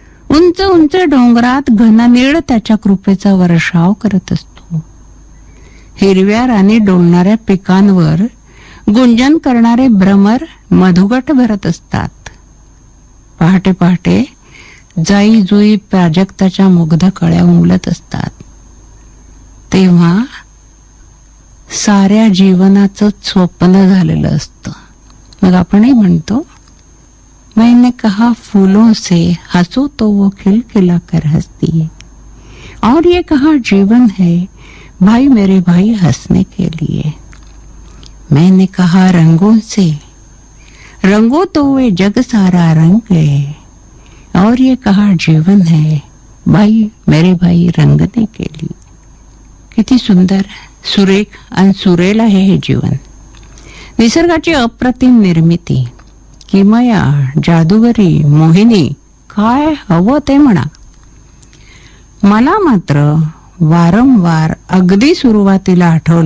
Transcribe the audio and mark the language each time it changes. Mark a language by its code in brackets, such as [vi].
[mr] उंच उंच डोंगरात घननीळ त्याच्या कृपेचा वर्षाव करत असतो, हिरव्या राणी डोलणाऱ्या पिकांवर गुंजन करणारे भ्रमर मधुगट भरत असतात, पहाटे पहाटे जाई जुई प्राजक्ताच्या मुग्ध कळ्या उमलत असतात, तेव्हा साऱ्या जीवनाचं स्वप्न झालेलं असतं. मग आपणही म्हणतो, [hi] मैंने कहा फूलों से हसो तो वो खिल खिला कर हसती है, और ये कहा जीवन है भाई मेरे भाई हंसने के लिए. मैंने कहा रंगों से रंगो तो वे जग सारा रंग गए, और ये कहा जीवन है भाई मेरे भाई रंगने के लिए. [mr] किती सुंदर, सुरेख आणि सुरेल आहे हे जीवन. निसर्गाची अप्रतिम निर्मिती, किमया, जादूगरी, मोहिनी, काय हवं ते म्हणा. मला मात्र वारंवार अगदी सुरुवातीला आठवलेल्या नर्तन करणाऱ्या मयुराचे आभार मानायचे.